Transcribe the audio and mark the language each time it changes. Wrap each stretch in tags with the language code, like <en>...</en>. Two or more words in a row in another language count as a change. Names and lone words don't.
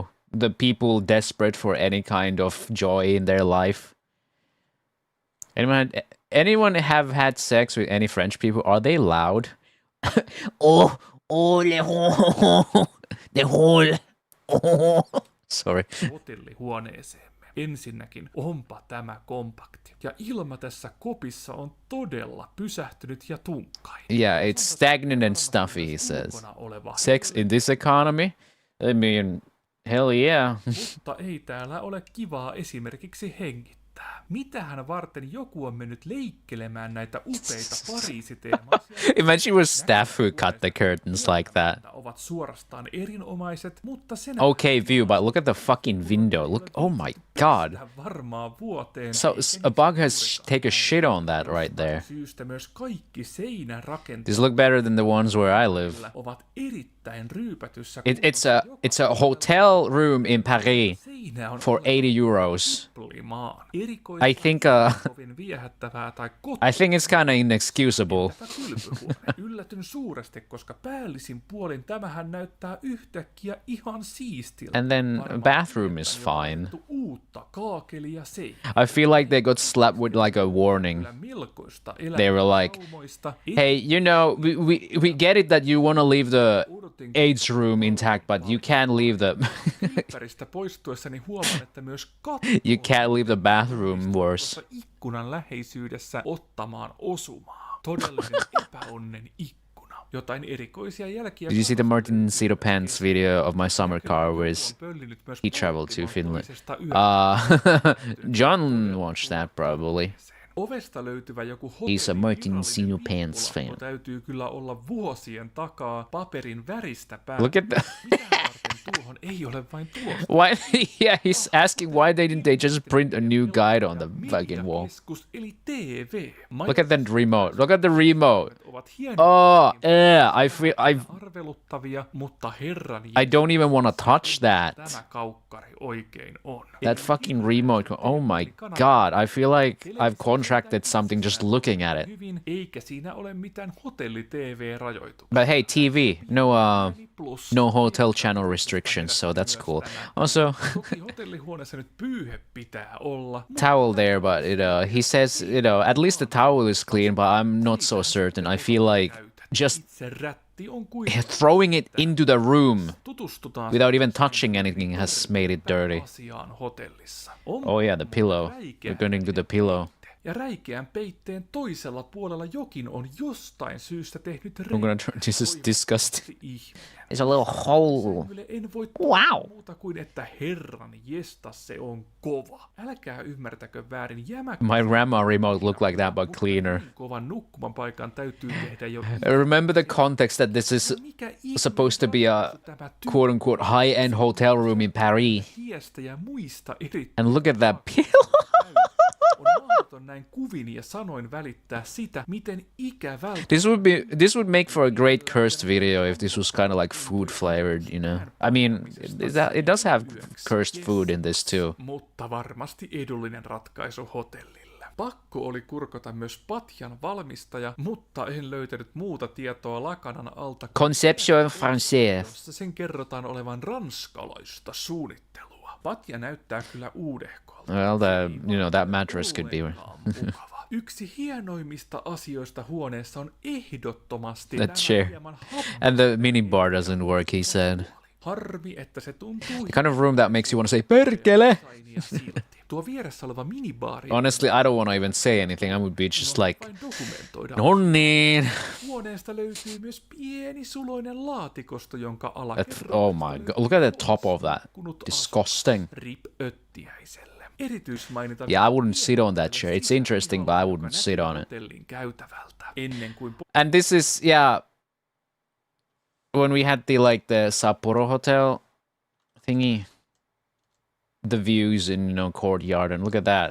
<en>The people desperate for any kind of joy in their life. Anyone have had sex with any French people? Are they loud? Oh, le the whole. Oh. Sorry.</en> <fi>Hotellihuoneeseemme. Ensinnäkin onpa tämä kompakti. Ja ilma tässä kopissa on todella pysähtynyt ja tunkkainen.</fi> <en>Yeah, it's stagnant and stuffy, he says. Sex in this economy? I mean, hell yeah.</en> <fi>Mutta ei täällä ole kivaa esimerkiksi hengittää. Mitähän varten joku on mennyt leikkelemään näitä upeita Pariisiteemaisia?</fi> <en>Imagine it was staff who cut the curtains like that.</en> <fi>Ovat suorastaan erinomaiset, mutta sen</fi> <en>Okay view, but look at the fucking window. Look, oh my god.</en> <fi>varmaan vuoteen.</fi> <en>So a bug has take a shit on that right there.</en> <fi>Syystä myös kaikki seinärakenteet</fi> <en>These look better than the ones where I live.</en> <fi>ovat erittäin ryypätyssä.</fi> <en>It's a hotel room in Paris for 80 euros. I think I think it's kind of inexcusable.</en> <fi>Yllätyn suuresti, koska päällisin puolin tämähän näyttää yhtäkkiä ihan siistiltä.</fi> <en>And then bathroom is fine.</en> <fi>Uutta kaakelia</fi> <en>I feel like they got slapped with like a warning. They were like, hey, you know, we get it that you want to leave the AIDS room intact, but you can't leave the</en> <fi>poistuessani huomaan, että myös</fi> <en>you can't leave the bathroom worse.</en> <fi>Ikkunan läheisyydessä ottamaan osumaa. Todellinen epäonnen ikkuna. Jotain erikoisia jälkiä.</fi> <en>Did you see the Martin Cito Pants video of my summer car where he traveled to Finland? John watched that probably.</en> <fi>Ovesta löytyvä joku</fi> <en>He's a Martin Cito Pants fan.</en> <fi>Täytyy kyllä olla vuosien takaa paperin väristä päällä.</fi> <en>Look at that.</en> <fi>Tuohon ei ole vain tuosta.</fi> <en>Why? Yeah, he's asking why didn't they just print a new guide on the fucking wall?</en> <fi>Eli TV.</fi> <en>Look at the remote. Look at the remote. Oh, yeah.</en> <fi>Arveluttavia, mutta herran</fi> <en>I don't even want to touch that.</en> <fi>Tämä kaukkari oikein on.</fi> <en>That fucking remote. Oh my god. I feel like I've contracted something just looking at it.</en> <fi>Eikä siinä ole mitään hotelli-TV-rajoituksia.</fi> <en>But hey, TV. No hotel channel restrictions, so that's cool. Also,</en> <fi>hotellihuoneessa nyt pyyhe pitää olla.</fi> <en>Towel there, but he says, at least the towel is clean, but I'm not so certain. I feel like just throwing it into the room without even touching anything has made it dirty. Oh yeah, the pillow. We're going to the pillow.</en> <fi>Ja räikeän peitteen toisella puolella jokin on jostain syystä tehnyt</fi> <en>I'm gonna try. This is disgusting. It's a little hole.</en> <fi>En voi muuta kuin, että herran jesta se on kova. Älkää ymmärtäkö väärin</fi> <en>My grandma remote looked like that, but cleaner.</en> <fi>Kovan nukkuman paikan täytyy tehdä jo.</fi> <en>Remember the context that this is supposed to be a quote-unquote high-end hotel room in Paris. And look at that pillow.</en> <fi>Näin kuvin ja sanoin välittää sitä, miten ikävältä.</fi> <en>This would make for a great cursed video if this was kind of like food flavored, you know. I mean, it does have cursed food in this too.</en> <fi>Mutta varmasti edullinen ratkaisu hotellille. Pakko oli kurkota myös patjan valmistaja, mutta en löytänyt muuta tietoa lakanan alta.</fi> <fr>Conception française.</fr> <fi>Jossa sen kerrotaan olevan ranskalaista suunnittelua. Patja näyttää kyllä uudehkolta.</fi> <en>Well, that mattress could be.</en> <fi>Yksi hienoimmista asioista huoneessa on ehdottomasti</fi> <en>that chair. And the minibar doesn't work, he said.</en> <fi>Harmi, että se tuntuu.</fi> <en>The kind of room that makes you want to say, perkele!</en> <fi>Tuo vieressä oleva minibaari.</fi> <en>Honestly, I don't want to even say anything. I would be just like,</en> <fi>no niin. Huoneesta löytyy myös pieni suloinen laatikosto, jonka</fi> <en>Oh my god, look at the top of that. Disgusting.</en> <fi>Rip öttiäiselle. Erityismainita.</fi> <en>Yeah, I wouldn't sit on that chair. It's interesting, but I wouldn't sit on it. And this is, yeah, when we had the Sapporo hotel thingy, the views in, courtyard, and look at that.</en>